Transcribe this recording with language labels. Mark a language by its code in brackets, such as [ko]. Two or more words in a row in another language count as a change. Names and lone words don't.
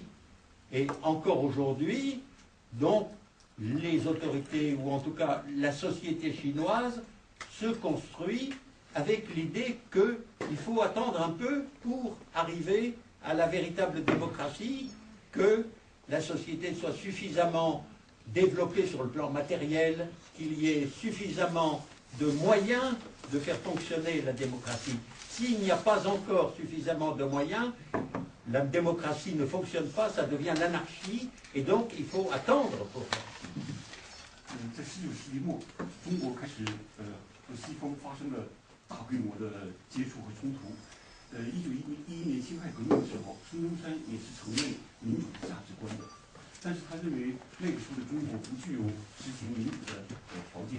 [fr] Et encore aujourd'hui, donc, les autorités, ou en tout cas la société chinoise, se construit avec l'idée qu'il faut attendre un peu pour arriver à la véritable démocratie, que la société soit suffisamment développée sur le plan matériel, qu'il y ait suffisamment de moyens de faire fonctionner la démocratie. S'il n'y a pas encore suffisamment de moyens, la démocratie ne fonctionne pas, ça devient l'anarchie, et donc il faut attendre pour ça. [zh] 在19世纪末，中国开始和西方发生了大规模的接触和冲突。1911年辛亥革命的时候，孙中山也是承认民主的价值观的，但是他认为那个时候的中国不具有实行民主的条件。